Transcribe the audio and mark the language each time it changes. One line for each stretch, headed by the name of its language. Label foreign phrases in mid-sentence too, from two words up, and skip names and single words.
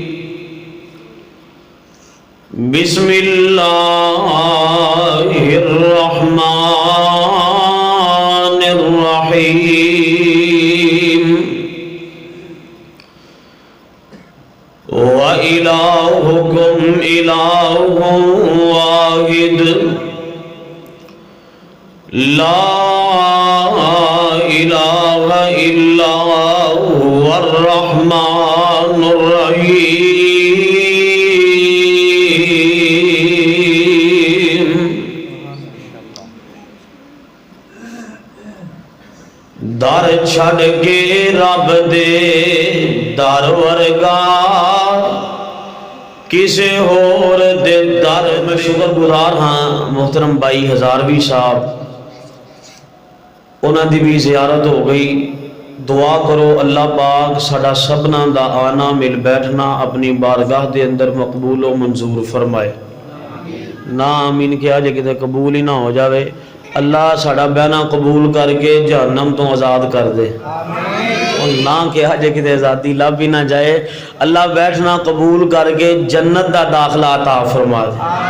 Arabic: بسم اللہ الرحمن الرحیم، وَإِلَٰهُكُمْ إِلَٰهٌ وَاحِدٌ لَا إِلَٰهَ إِلَّا هُوَ الرَّحْمَٰنُ الرَّحِيمُ۔
Punjabi: در چھڑ کے رب دے در ورگا کسے ہور دے در۔ میں شکر گزار ہاں محترم بھائی ہزاروی صاحب، انہاں دی بھی زیارت ہو گئی۔ دعا کرو اللہ پاک ساڈا سبنا دا آنا مل بیٹھنا اپنی بارگاہ دے اندر مقبول و منظور فرمائے۔ نا آمین کیا جے کتے قبول ہی نہ ہو جاوے، اللہ ساڈا بہنا قبول کر کے جہنم تو آزاد کر دے، اور نہ کہا جے کتے آزادی لب ہی نہ جائے، اللہ بیٹھنا قبول کر کے جنت دا داخلہ عطا فرما دے۔